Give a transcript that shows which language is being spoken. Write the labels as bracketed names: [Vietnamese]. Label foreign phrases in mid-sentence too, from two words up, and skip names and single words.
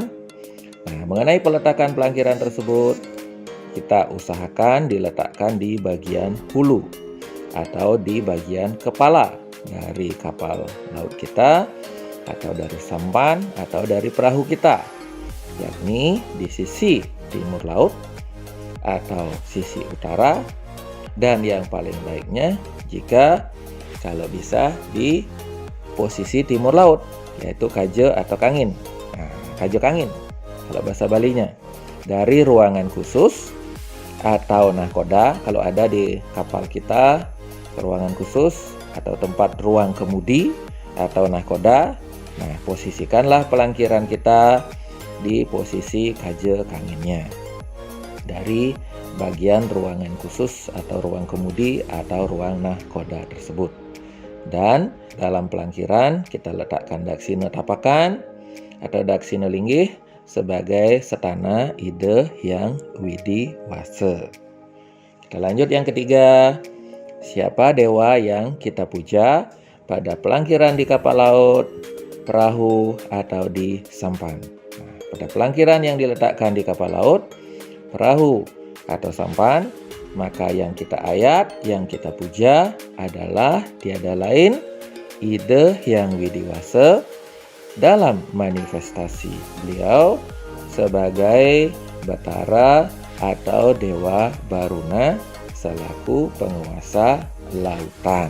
[Indonesian] Nah, mengenai peletakan pelangkiran tersebut, kita usahakan diletakkan di bagian hulu atau di bagian kepala dari kapal laut kita, atau dari sampan, atau dari perahu kita, yakni di sisi timur laut atau sisi utara, dan yang paling baiknya jika kalau bisa di posisi timur laut, yaitu kaje atau kangin. Nah, [Balinese] kaje kangin [Indonesian] kalau bahasa Balinya, dari ruangan khusus atau nahkoda kalau ada di kapal kita, ruangan khusus atau tempat ruang kemudi atau nahkoda. Nah, posisikanlah pelangkiran kita di posisi [Balinese] kaje kangennya [Indonesian] dari bagian ruangan khusus atau ruang kemudi atau ruang nahkoda tersebut. Dan dalam pelangkiran kita letakkan daksina tapakan atau daksina linggih sebagai setana ide yang widiwasa. Kita lanjut yang ketiga. Siapa dewa yang kita puja pada pelangkiran di kapal laut, perahu, atau di sampan? Nah, pada pelangkiran yang diletakkan di kapal laut, perahu, atau sampan, maka yang kita ayat, yang kita puja adalah tiada lain ide yang widiwasa dalam manifestasi beliau sebagai Batara atau Dewa Baruna selaku penguasa lautan.